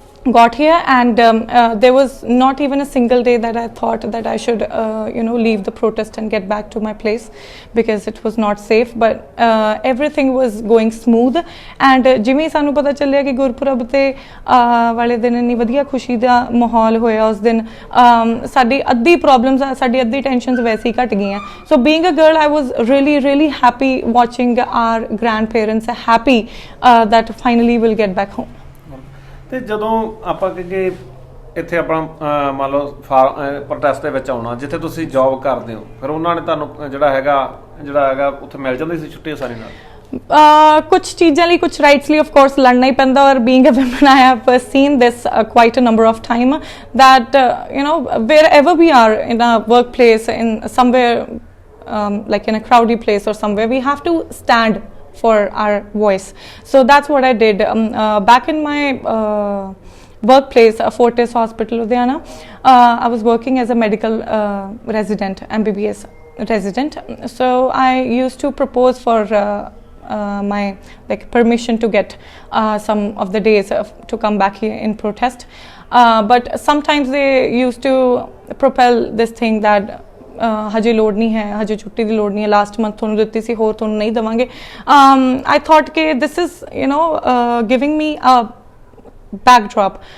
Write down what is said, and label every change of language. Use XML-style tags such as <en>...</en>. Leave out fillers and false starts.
<en>got here, and there was not even a single day that I thought that I should leave the protest and get back to my place, because it was not safe, but everything was going smooth.</en> <pa>And ਜਿਵੇਂ ਸਾਨੂੰ ਪਤਾ ਚੱਲਿਆ ਕਿ ਗੁਰਪੁਰਬ ਤੇ ਵਾਲੇ ਦਿਨ ਇੰਨੀ ਵਧੀਆ ਖੁਸ਼ੀ ਦਾ ਮਾਹੌਲ ਹੋਇਆ ਉਸ ਦਿਨ, ਸਾਡੀ ਅੱਧੀ ਪ੍ਰੋਬਲਮਸ, ਸਾਡੀ ਅੱਧੀ ਟੈਨਸ਼ਨਸ ਵੈਸੇ ਹੀ ਘਟ ਗਈਆਂ.</pa> <en>So being a girl, I was really happy watching our grandparents happy that finally we'll get back home.</en> <pa>ਤੇ ਜਦੋਂ ਆਪਾਂ ਕਿ ਇੱਥੇ ਆਪਣਾ ਮੰਨ ਲਓ ਪ੍ਰੋਟੈਸਟ ਦੇ ਵਿੱਚ ਆਉਣਾ, ਜਿੱਥੇ ਤੁਸੀਂ ਜੌਬ ਕਰਦੇ ਹੋ, ਫਿਰ ਉਹਨਾਂ ਨੇ ਤੁਹਾਨੂੰ ਜਿਹੜਾ ਹੈਗਾ ਉੱਥੇ ਮਿਲ ਜਾਂਦੀ ਸੀ ਛੁੱਟੀ ਆਸਾਨੀ ਨਾਲ? ਕੁਛ ਚੀਜ਼ਾਂ ਲਈ, ਕੁਛ ਰਾਈਟਸ ਲਈ</pa> <en>of course</en> <pa>ਲੜਨਾ ਹੀ ਪੈਂਦਾ, ਔਰ</pa> <en>Being a woman I have seen this quite a number of time that wherever we are in a workplace, in somewhere like in a crowded place or somewhere, we have to stand for our voice. So that's what I did. Back in my workplace, Fortis Hospital, Ludhiana, I was working as a medical resident, MBBS resident. So I used to propose for my permission to get some of the days to come back here in protest. But sometimes they used to propel this thing that</en> <pa>ਹਜੇ ਲੋੜ ਨਹੀਂ ਹੈ, ਹਜੇ ਛੁੱਟੀ ਦੀ ਲੋੜ ਨਹੀਂ ਹੈ, last month ਤੁਹਾਨੂੰ ਦਿੱਤੀ ਸੀ, ਹੋਰ ਤੁਹਾਨੂੰ ਨਹੀਂ ਦੇਵਾਂਗੇ.</pa> <en>I thought ਕਿ this is giving me a backdrop.</en>